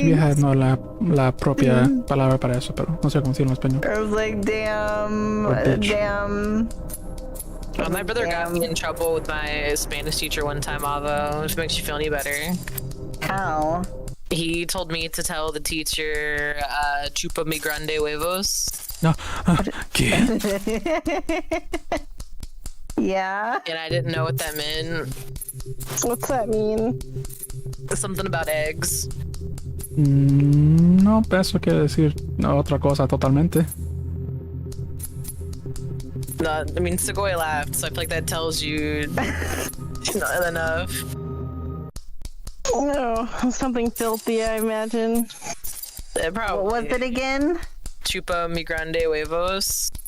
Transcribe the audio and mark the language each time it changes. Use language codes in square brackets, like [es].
[es] vieja, no la propia palabra para eso, pero no sé cómo decirlo en español. [en] I was like, damn, What bitch? damn. My brother got me in trouble with my Spanish teacher one time, Avo, if it makes you feel any better. How? He told me to tell the teacher, [es] chupa mi grande huevos. No. ¿Qué? [en] Yeah. And I didn't know what that meant. What's that mean? Something about eggs. [es] No, eso quiere decir otra cosa totalmente. [en] No, I mean, Segoy laughed, so I feel like that tells you not enough. No, something filthy, I imagine. Probably. What was it again? [es] Chupa mi grande huevos.